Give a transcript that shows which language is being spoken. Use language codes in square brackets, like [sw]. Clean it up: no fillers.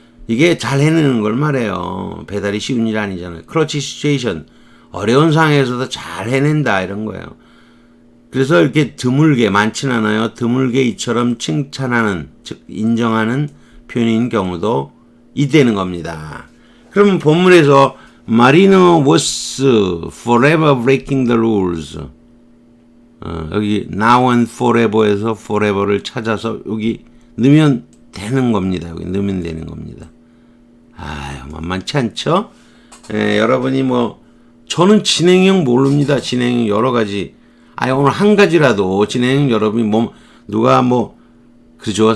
[ko] 이게 잘 해내는 걸 말해요. 배달이 쉬운 일 아니잖아요. [en] clutch situation. [ko] 어려운 상황에서도 잘 해낸다 이런 거예요. 그래서 이렇게 드물게 많지는 않아요. 드물게 이처럼 칭찬하는 즉 인정하는 표현인 경우도 있다는 겁니다. [en] 그러면 본문에서 Marino was forever breaking the rules. [ko] 여기 now and forever에서 forever를 찾아서 여기 넣으면 되는 겁니다. 여기 넣으면 되는 겁니다. 아유, 만만치 않죠? 여러분이 저는 진행형 모릅니다. 진행형 여러 가지. 오늘 한 가지라도 진행형 여러분이 누가 그죠.